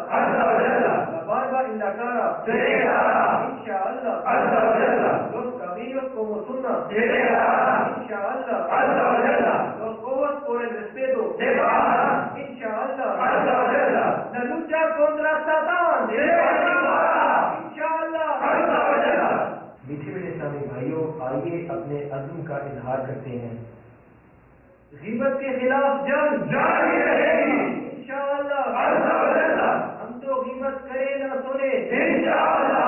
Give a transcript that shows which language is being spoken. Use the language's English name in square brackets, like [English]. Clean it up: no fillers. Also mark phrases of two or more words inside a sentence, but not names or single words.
[Spanish] La barba en la cara inshallah. Los cabellos como sunna inshallah. Los ojos por el respeto inshallah. La lucha contra Satán inshallah. [Urdu] میٹھے میٹھے اسلامی بھائیوں، آئیے اپنے عزم کا اظہار کرتے ہیں. غیبت کے خلاف جنگ جاری رہے گی انشاءاللہ. ہم تو غیبت کرے نہ سنے انشاءاللہ.